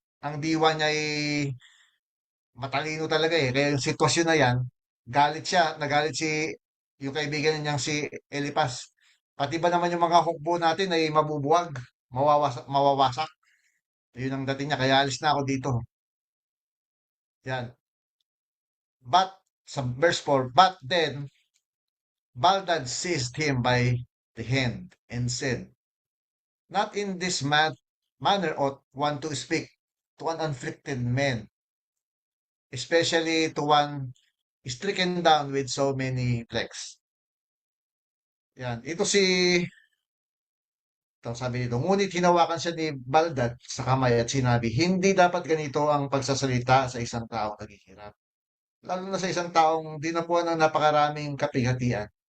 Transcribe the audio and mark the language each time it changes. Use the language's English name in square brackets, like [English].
[Filipino] Ang diwa niya ay matalino talaga eh. Kaya yung sitwasyon na yan, galit siya, nagalit yung kaibigan niyang si Elipas. Pati ba naman yung mga hukbo natin ay mabubuwag, mawawasak. Yun ang dating niya, kaya alis na ako dito. Yan. [English] But, sa verse 4, but then, Baldad seized him by the hand and said, not in this manner ought one to speak to an afflicted man, especially to one stricken down with so many plagues. [Filipino] Yan. Ito si Tapos sabi dito, ngunit hinawakan siya ni Baldad sa kamay at sinabi, hindi dapat ganito ang pagsasalita sa isang taong naghihirap. Lalo na sa isang taong dinapuan ng napakaraming kapighatian.